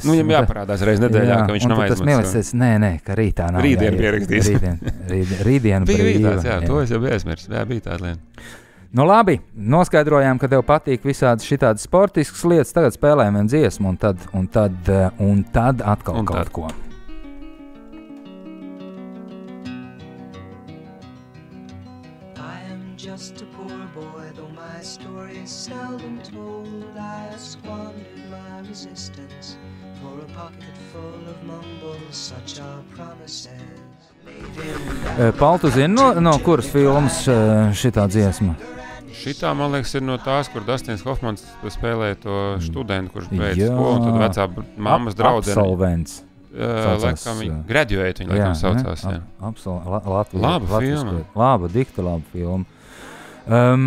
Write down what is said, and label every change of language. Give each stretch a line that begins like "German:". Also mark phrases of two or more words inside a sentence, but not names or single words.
Latvian: Viņam jāparādās reiz nedēļā, ka viņš nav aizmucis. Tas Milicis, nē, ka rītā nav. Rītdien pierakstīs. Rītdien brīvā. Jā, to es jau biju aizmirsis. Jā, bija tāda lieta. Labi, noskaidrojām, ka tev patīk visādas šitādas sportiskas lietas. Tagad spēlējam vienu dziesmu, un tad atkal kaut ko.
English: I am just a poor boy, though my story is seldom told. I have squandered my resistance for a pocket full of mumbles, such are promises.
Latvian: Paul, tu zini, no kuras filmas šitā dziesma? Šitā, man liekas, ir no tās, kur Dustins Hoffmans spēlēja to studentu, kurš beidz skolu, un tad vecā mammas draudzene. Absolvents. Laikam viņa graduate, viņa laikam saucās. Laba filma. Dikta laba filma.